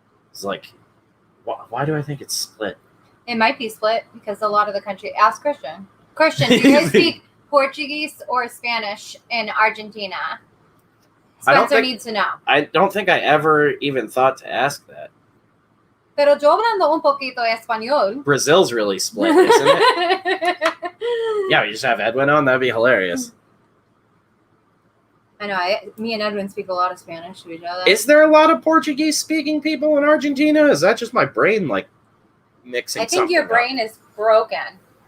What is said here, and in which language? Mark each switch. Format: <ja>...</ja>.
<en>It's like, why do I think it's split? It might be split because a lot of the country. Ask Christian. Christian, do you guys speak Portuguese or Spanish in Argentina? Spencer needs to know. I don't think I ever even thought to ask that.</en> <es>Pero yo hablando un poquito español.</es> <en>Brazil's really split, isn't it? Yeah, we just have Edwin on. That'd be hilarious. I know. Me and Edwin speak a lot of Spanish to each other. Is there a lot of Portuguese-speaking people in Argentina? Is that just my brain, like, mixing something I think your brain is broken.</en>